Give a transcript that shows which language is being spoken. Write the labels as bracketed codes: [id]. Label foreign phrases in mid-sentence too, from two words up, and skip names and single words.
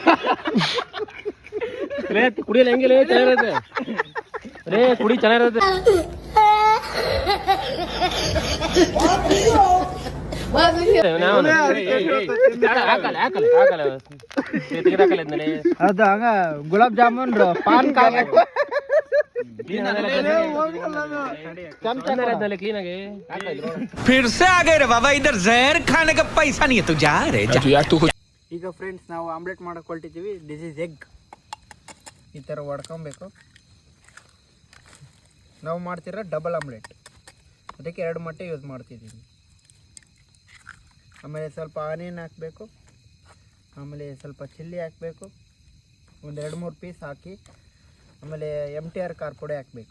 [kn] ರೇ ಕುಡಿಯಲ್ಲ ಹೆಂಗೆ ಲೇ ಚೆನ್ನಾಗಿರುತ್ತೆ. ರೇ ಕುಡಿ ಚೆನ್ನಾಗಿರುತ್ತೆ. ಅದು ಹಂಗ ಗುಲಾಬ್ ಜಾಮೂನ್ ಪಾನ್ [hi] फिर से आ गए रे बाबा, इधर जहर खाने का पैसा नहीं है, तू जा रे जा। [kn] ಈಗ ಫ್ರೆಂಡ್ಸ್ ನಾವು ಆಮ್ಲೆಟ್ ಮಾಡಕ್ ಹೊರಟಿದ್ದೀವಿ. [en] this is egg. [kn] ಈ ಥರ ಹೊಡ್ಕೊಬೇಕು. ನಾವು ಮಾಡ್ತಿರೋ [en] double omelette, [kn] ಅದಕ್ಕೆ 2 ಮೊಟ್ಟೆ ಯೂಸ್ ಮಾಡ್ತಿದ್ದೀವಿ. ಆಮೇಲೆ ಸ್ವಲ್ಪ ಆನಿಯನ್ ಹಾಕಬೇಕು, ಆಮೇಲೆ ಸ್ವಲ್ಪ ಚಿಲ್ಲಿ ಹಾಕಬೇಕು, ಒಂದು 2-3 ಪೀಸ್ ಹಾಕಿ, ಆಮೇಲೆ MTR ಖಾರ ಪುಡಿ ಹಾಕಬೇಕು.